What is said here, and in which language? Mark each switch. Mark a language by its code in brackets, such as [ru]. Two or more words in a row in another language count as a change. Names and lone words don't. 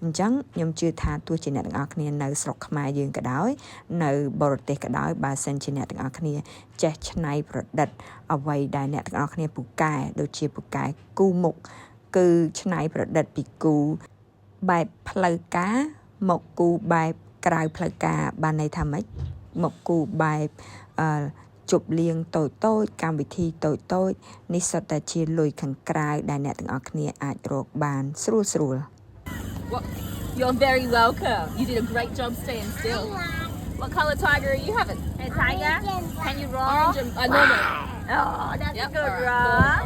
[km] ញ្ចឹងខ្ញុំជឿថាទោះជាអ្នកទាំងអស់គ្នានៅស្រុកខ្មែរយើងក៏ដោយនៅបរទេសក៏ដោយបើសិនជាអ្នកទាំងអស់គ្នាចេះច្នៃប្រឌិតអ្វីដែលអ្នកទាំងអស់គ្នាពូកែដូចជាពូកែគូមុខគឺច្នៃប្រឌិតពីគូបែបផ្លូវការមកគូបែបក្រៅផ្លូវការបានន័យថាម៉េចមកគូបែបជប់លៀងតូចកម្មវិធីតូចនេះសុទ្ធតែជាលុយខាងក្រៅដែលអ្នកទាំងអស់គ្នាអាចរកបានស្រួល [en] You're very welcome. You did a great job staying still. What color tiger are you having? A tiger? Can you roar? Normal. Oh, that's a good roar.